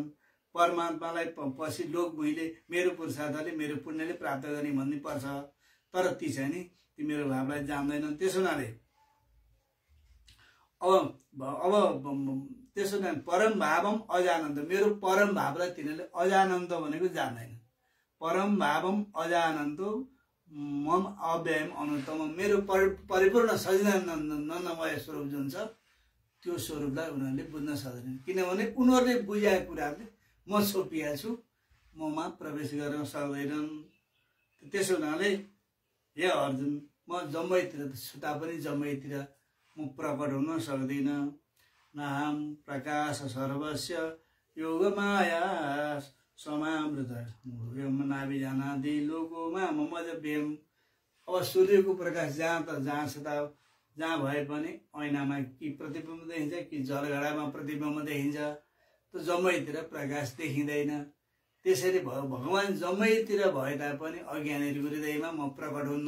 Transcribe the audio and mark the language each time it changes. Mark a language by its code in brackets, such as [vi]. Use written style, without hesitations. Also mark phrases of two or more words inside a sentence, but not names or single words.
[ne] परमात्मालाई पछि लोक मैले मेरो पुरुषार्थले मेरो पुण्यले प्राप्त गर्ने भन्ने पर्छ। तर ती चाहिँ नि ती मेरो भावलाई जान्दैनन्। त्यसो हुनाले अब त्यसो हुनाले [sa] परम भावम अजानन्द, [ne] मेरो परम भावलाई तिनीहरूले अजानन्द भनेको जान्दैन। [sa] परम भावम अजानन्द मम अव्ययम अनुत्तम, [ne] मेरो परिपूर्ण सच्चिदानन्दमय स्वरूप जुन छ त्यो स्वरूपलाई उनीहरूले बुझ्न सक्दैनन्। किनभने उनीहरूले बुझाएको कुराहरूले म छोपिएको छु, ममा प्रवेश गर्न सक्दैनन्। त्यसो हुनाले हे अर्जुन, म जम्मैतिर छुटा पनि जम्मैतिर म प्रकट हुन सक्दिनँ। [sa] नाम प्रकाश सर्वस्य योगमाया समामृत नाभिजानादि लोकोमा ममजव्यम। [ne] अब सूर्यको प्रकाश जहाँ छता जहाँ भए पनि ऐनामा कि प्रतिबिम्ब देखिन्छ कि जलघडामा प्रतिबिम्ब देखिन्छ, त्यो जम्मैतिर प्रकाश देखिँदैन। त्यसरी भगवान जम्मैतिर भए तापनि अज्ञानीहरूको हृदयमा म प्रकट हुन्न।